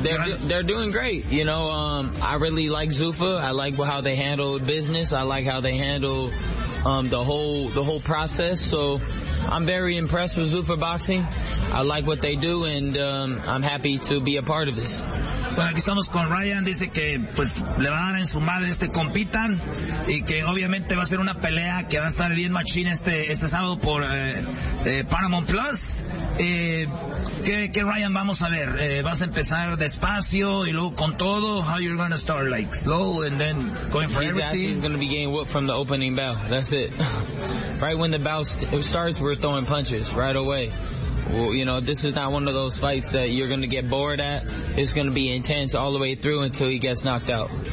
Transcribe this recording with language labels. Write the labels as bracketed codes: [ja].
[en] They're doing great. You know, I really like Sufa. I like how they handle business. I like how they handle the whole process. So I'm very impressed with Sufa Boxing. I like what they do, and I'm happy to be a part of this. [es] Bueno, aquí estamos con Ryan. Dice que pues le van a dar en su madre este compitan, y que obviamente va a ser una pelea que va a estar bien machín este sábado por Paramount Plus. ¿Qué Ryan vamos a ver? ¿Vas a empezar despacio y luego con todo? [en] How you're gonna start like slow and then going for his everything? He's gonna be getting whooped from the opening bell. That's it. Right when the bell starts, we're throwing punches right away. Well, you know, this is not one of those fights that you're going to get bored at. It's going to be intense all the way through until he gets knocked out.